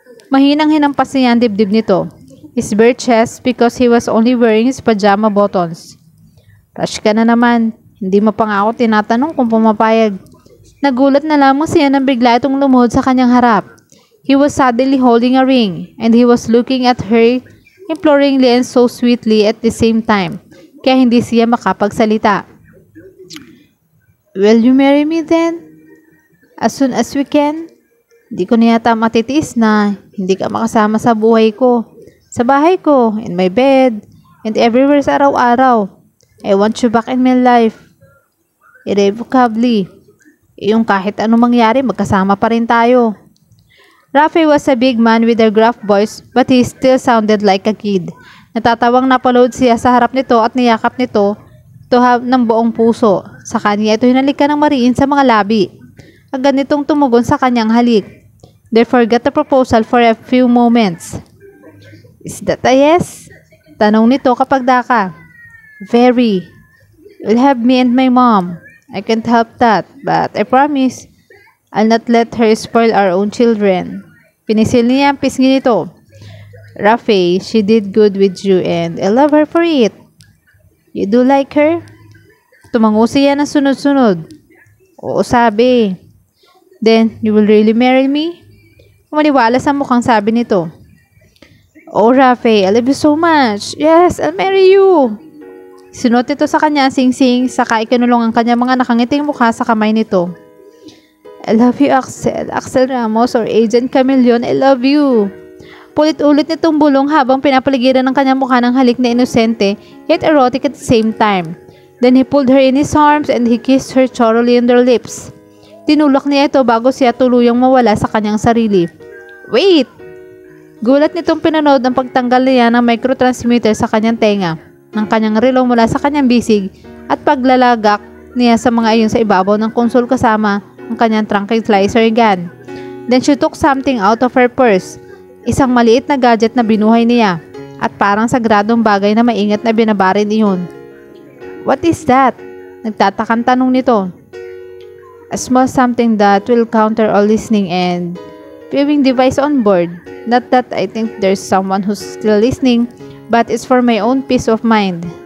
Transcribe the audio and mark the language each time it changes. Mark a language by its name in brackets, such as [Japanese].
[Filipino] Mahinang hinampas niya ang dibdib nito. [English] His bare chest because he was only wearing his pajama buttons. "Rush [Filipino] ka na naman. Hindi mo pa nga ako tinatanong kung pumapayag." Nagulat na lamang siya nang bigla itong lumuhod sa kanyang harap. [English] He was suddenly holding a ring and he was looking at her imploringly and so sweetly at the same time, [Filipino] kaya hindi siya makapagsalita. [English] Will you marry me then? As soon as we can? [Filipino] Di ko na yata matitiis na hindi ka makasama sa buhay ko, sa bahay ko, [English] in my bed, and everywhere [Filipino] sa araw-araw. [English] I want you back in my life. Irrevocably. [Filipino] Yung kahit anong mangyari, magkasama pa rin tayo. [English] Rafe was a big man with a gruff voice, but he still sounded like a kid. [Filipino] Natatawang napalood siya sa harap nito at niyakap nito ng buong puso. Sa kanya ito hinalikan ng mariin sa mga labi. Agad nitong tumugon sa kanyang halik. [English] They forgot the proposal for a few moments. Is that a yes? [Filipino] Tanong nito kapag daka. [English] Very. You'll have me and my mom. I can't help that, but I promise I'll not let her spoil our own children. [Filipino] Pinisil niya ang pisngi nito. [English] Rafe, she did good with you and I love her for it. You do like her? [Filipino] Tumango siya ng sunod-sunod. Oo, sabi. [English] Then, you will really marry me? [Filipino] Maniwala sa mukhang sabi nito. [English] Oh, Rafe, I love you so much. Yes, I'll marry you. [Filipino] Sinot nito sa kanya sing-sing, saka ikinulong ang kanya mga nakangiting mukha sa kamay nito. [English] I love you, Axel. Axel Ramos or Agent Chameleon, I love you. [Filipino] Pulit-ulit nitong bulong habang pinapaligiran ng kanyang mukha ng halik na inosente, [English] yet erotic at the same time. Then he pulled her in his arms and he kissed her thoroughly on their lips. [Filipino] Tinulak niya ito bago siya tuluyang mawala sa kanyang sarili. [English] Wait! [Filipino] Gulat nitong pinanood ang pagtanggal niya ng microtransmitter sa kanyang tenga, ng kanyang relo mula sa kanyang bisig at paglalagak niya sa mga iyon sa ibabaw ng konsol kasama ang kanyang tranquilizer gun. [English] Then she took something out of her purse, [Filipino] isang maliit na gadget na binuhay niya at parang sagradong bagay na maingat na binabarin iyon. [English] What is that? [Filipino] Nagtatakang tanong nito. [English] A small something that will counter all listening and viewing device on board. Not that I think there's someone who's still listening, but it's for my own peace of mind.